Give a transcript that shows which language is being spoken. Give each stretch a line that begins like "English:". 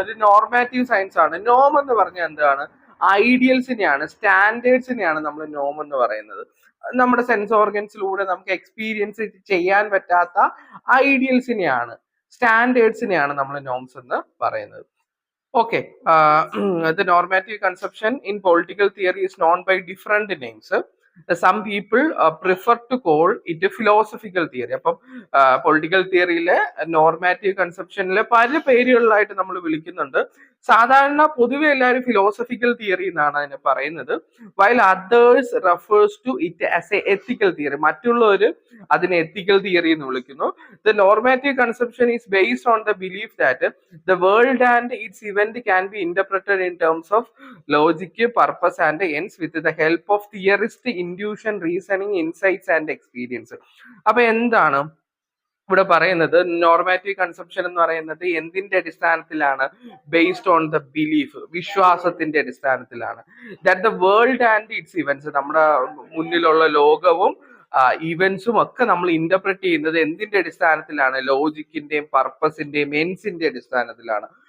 Malayalam: ഒരു normative science ആണ്. നോം എന്ന് പറഞ്ഞാൽ എന്താണ്? ഐഡിയൽസിനെയാണ്, സ്റ്റാൻഡേർഡ്സിനെയാണ് നമ്മൾ നോം എന്ന് പറയുന്നത്. നമ്മുടെ സെൻസ് ഓർഗൻസിലൂടെ നമുക്ക് എക്സ്പീരിയൻസ് ചെയ്യാൻ പറ്റാത്ത ഐഡിയൽസിനെയാണ്, സ്റ്റാൻഡേർഡ്സിനെയാണ് നമ്മൾ നോംസ് എന്ന് പറയുന്നത്.
English: Okay, the normative conception in political theory is known by different names. Some people prefer to call it a philosophical theory.
Malayalam: അപ്പം പൊളിറ്റിക്കൽ തിയറിയിലെ നോർമാറ്റീവ് കൺസെപ്ഷനിലെ പല പേരുകളിലായിട്ട് നമ്മൾ വിളിക്കുന്നുണ്ട്. സാധാരണ പൊതുവെ എല്ലാവരും ഫിലോസഫിക്കൽ തിയറി എന്നാണ് അതിനെ പറയുന്നത്.
English: While others refers to it as a ethical theory.
Malayalam: മറ്റുള്ളവർ അതിനെ എത്തിക്കൽ തിയറി എന്ന് വിളിക്കുന്നു.
English: The normative conception is based on the belief that the world and its event can be interpreted in terms of logic, purpose and ends with the help of theorist, intuition, reasoning, insights and experience.
Malayalam: അപ്പൊ എന്താണ് ഇവിടെ പറയുന്നത്? Normative conception എന്ന് പറയുന്നത് എന്തിന്റെ അടിസ്ഥാനത്തിലാണ്?
English: based on the belief,
Malayalam: വിശ്വാസത്തിന്റെ അടിസ്ഥാനത്തിലാണ്.
English: that the world and its events,
Malayalam: നമ്മുടെ മുന്നിലുള്ള ലോകവും ഇവന്റ്സും ഒക്കെ നമ്മൾ ഇന്റർപ്രറ്റ് ചെയ്യുന്നത് എന്തിന്റെ അടിസ്ഥാനത്തിലാണ്? ലോജിക്കിന്റെയും പർപ്പസിന്റെയും എൻസിന്റെ അടിസ്ഥാനത്തിലാണ്.